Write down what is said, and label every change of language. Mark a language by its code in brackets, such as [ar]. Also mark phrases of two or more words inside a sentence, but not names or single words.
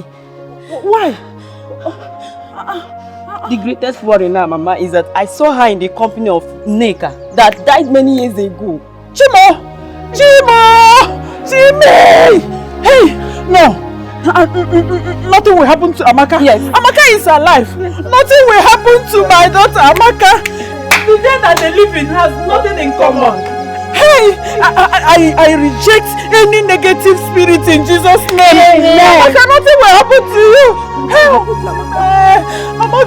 [en] Why? The greatest worry now, Mama, is that I saw her in the company of Neka that died many years ago. Chimo! Hey! No! Nothing will happen to Amaka. Yes. Amaka is alive. Nothing will happen to my daughter Amaka. The dead and the living has nothing in common. Hey! I reject any negative spirit in Jesus' name. Amaka, nothing will happen to you. Hey! Amaka!